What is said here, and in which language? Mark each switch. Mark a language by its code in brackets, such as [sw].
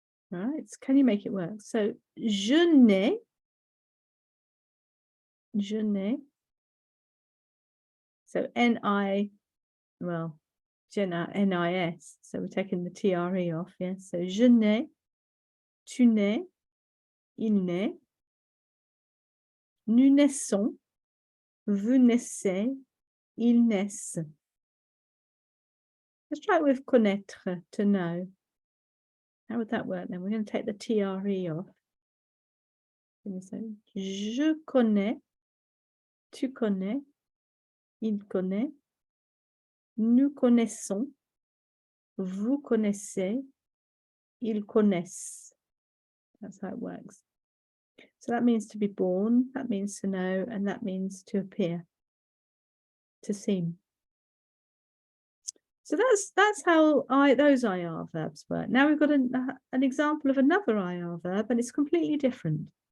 [en] All right, can you make it work? So, [fr] je n'ai. [en] So, N-I, well, N-I-S. So, we're taking the TRE off, yes. [fr] So, je n'ai, tu n'ais, il naît, nous naissons, vous naissez, ils naissent. [en] Let's try it with connaître, to know. How would that work then? We're going to take the TRE off. [fr] So, je connais, tu connais, il connaît, nous connaissons, vous connaissez, ils connaissent. [en] That's how it works. So that means to be born, that means to know, and that means to appear, to seem. So that's how those IR verbs work. Now we've got an example of another IR verb, and it's completely different.